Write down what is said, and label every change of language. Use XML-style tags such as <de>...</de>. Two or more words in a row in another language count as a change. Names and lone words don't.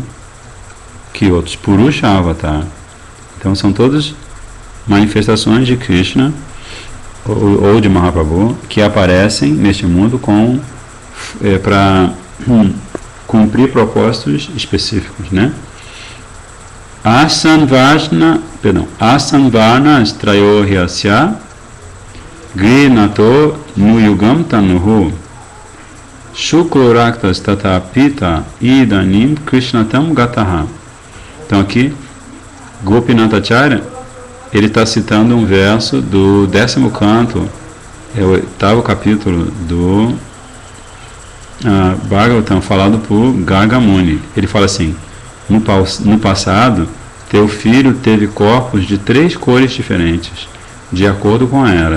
<pt>Que outros? Purusha Avatar. Então são todas manifestações de Krishna ou de Mahaprabhu que aparecem neste mundo para cumprir propósitos específicos, né?</pt> <sa>आसन्वर्णास्त्रयोह्यस्य गृह्णतोऽनुयुगं तनूः शुक्लोरक्तस्तथापीत इदानीं कृष्णतां गतः.</sa> <pt>Então aqui Gopinathacharya, ele está citando um verso do 10º canto, é o 8º capítulo do Bhagavatam, falado por Garga Muni. Ele fala assim: No passado, teu filho teve corpos de 3 cores diferentes, de acordo com a era.</pt>